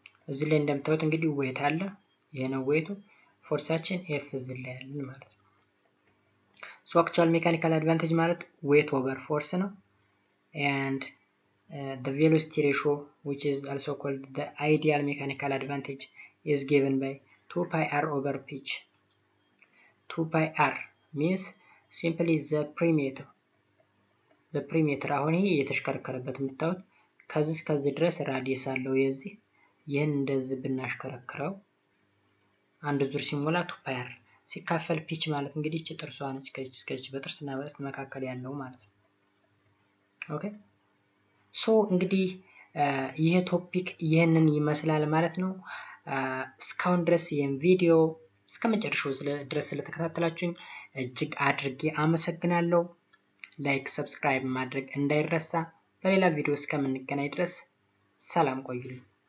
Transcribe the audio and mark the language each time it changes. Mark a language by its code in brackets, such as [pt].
[am] እዚህ ላይ እንደምታዩት እንግዲህ ዌት አለ፣ ይሄ ነው ዌቱ። ፎርሳችን ኤፍ እዚህ ላይ ያለን ማለት ነው። [en] So actual mechanical advantage ማለት weight over force ነው and the velocity ratio which is also called the ideal mechanical advantage is given by 2 pi r over pitch. 2 pi r means simply the perimeter [am] አሁን ይሄ የተሽከረከረበት የምታዩት ከዚህ እስከዚህ ድረስ ራዲየስ አለው የዚህ ይህን እንደዚህ ብናሽከረክረው አንድ ዙር ሲሞላ 2 ሲካፈል ፒች ማለት እንግዲህ እቺ ጥርሷ ነች ከዚህ በጥርስና በጥርስ መካከል ያለው ማለት ነው። ኦኬ ሶ እንግዲህ ይሄ ቶፒክ ይሄንን ይመስላል ማለት ነው። እስካሁን ድረስ ይሄን ቪዲዮ እስከመጨረሻው ድረስ ስለተከታተላችሁኝ እጅግ አድርጌ አመሰግናለሁ። ላይክ ሰብስክራይብ ማድረግ እንዳይረሳ። በሌላ ቪዲዮ እስከምንገናኝ ድረስ ሰላም ቆዩልኝ።